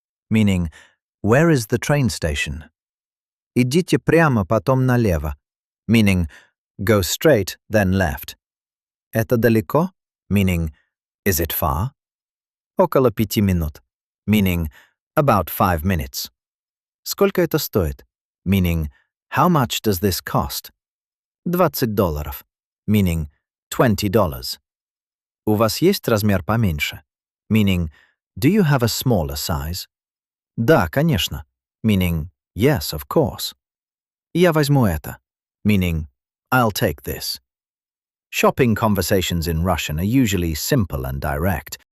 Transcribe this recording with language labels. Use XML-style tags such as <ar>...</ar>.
<en>Meaning, where is the train station?</en> <ru>Идите прямо, потом налево,</ru> <en>meaning, go straight, then left.</en> <ru>Это далеко?</ru> <en>Meaning, is it far?</en> <ru>Около 5 минут,</ru> <en>meaning, about 5 minutes.</en> <ru>Сколько это стоит?</ru> <en>Meaning, how much does this cost? $20, meaning, $20.</en> <ru>У вас есть размер поменьше?</ru> <en>Meaning, do you have a smaller size?</en> <ru>Да, конечно,</ru> <en>meaning, yes, of course.</en> <ru>Я возьму это,</ru> <en>meaning, I'll take this. Shopping conversations in Russian are usually simple and direct.</en>